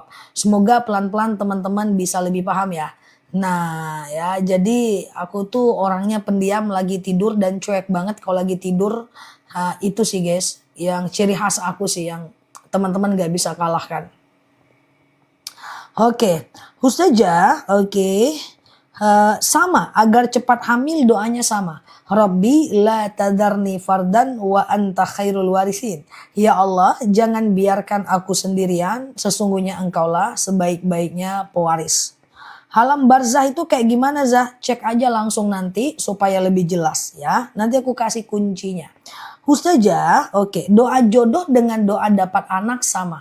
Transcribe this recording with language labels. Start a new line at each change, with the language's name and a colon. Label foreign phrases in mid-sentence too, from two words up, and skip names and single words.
Indonesian: Semoga pelan-pelan teman-teman bisa lebih paham ya. Nah ya, jadi aku tuh orangnya pendiam, lagi tidur dan cuek banget kalau lagi tidur. Itu sih guys, yang ciri khas aku sih yang teman-teman gak bisa kalahkan. Oke, Ustazah, sama, agar cepat hamil doanya sama.
Arabic: رب لا تذرني فردا وأنت خير الوارثين.
Indonesian: Ya Allah, jangan biarkan aku sendirian, sesungguhnya engkaulah sebaik-baiknya pewaris. Alam barzah itu kayak gimana Zah? Cek aja langsung nanti supaya lebih jelas ya. Nanti aku kasih kuncinya. Ustazah, doa jodoh dengan doa dapat anak sama.